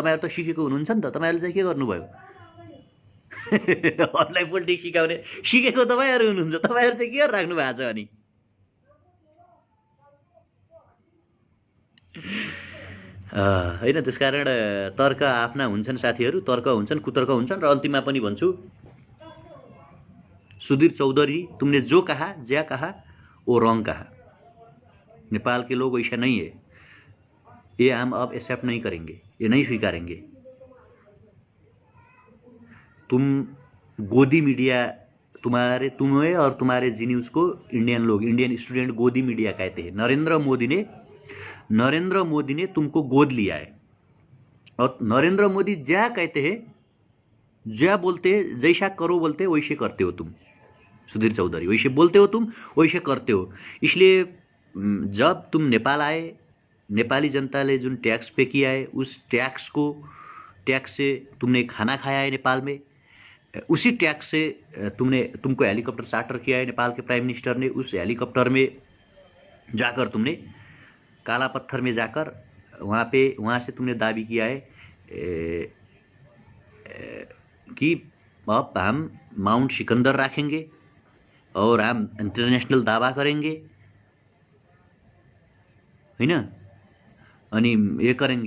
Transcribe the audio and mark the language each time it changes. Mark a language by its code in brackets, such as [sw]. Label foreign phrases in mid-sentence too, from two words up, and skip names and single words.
[ne] तपाईँहरू त सिकेको हुनुहुन्छ नि त, तपाईँहरूले चाहिँ के गर्नुभयो? अरूलाई पोलिटिक्स सिकाउने सिकेको तपाईँहरू हुनुहुन्छ, तपाईँहरू चाहिँ के राख्नु भएको छ अनि? होइन, त्यसकारण तर्क आफ्ना हुन्छन् साथीहरू, तर्क हुन्छन्, कुतर्क हुन्छन्। र अन्तिममा पनि भन्छु, [hi] सुधीर चौधरी, तुमने जो कहा, ज्या कहा, वो रॉन्ग कहा। नेपाल के लोग ऐसा नहीं है, ये हम अब एक्सेप्ट नहीं करेंगे, ये नहीं स्वीकारेंगे। तुम गोदी मीडिया, तुम्हें और तुम्हारे जी न्यूज़ को इंडियन लोग, [en] Indian student [hi] गोदी मीडिया कहते हैं। नरेंद्र मोदी ने तुमको गोद लिया है, और नरेंद्र मोदी ज्या कहते हैं, ज्या बोलते हैं, जैसा करो बोलते हैं वैसे करते हो तुम। सुधीर चौधरी, वैसे बोलते हो तुम, वैसे करते हो। इसलिए जब तुम नेपाल आए, [ne] नेपाली जनताले जुन [hi] टैक्स पे किया है, उस टैक्स से तुमने खाना खाया है नेपाल में, उसी टैक्स से तुमको हेलीकॉप्टर चार्टर किया है नेपाल के [en] prime minister [hi] ने। उस हेलीकॉप्टर में जाकर तुमने काला पत्थर में जाकर वहाँ से तुमने दावी किया है कि अब हम माउंट सिकंदर रखेंगे और हम इंटरनेशनल दावा करेंगे, है ना, अनि ये करेंगे।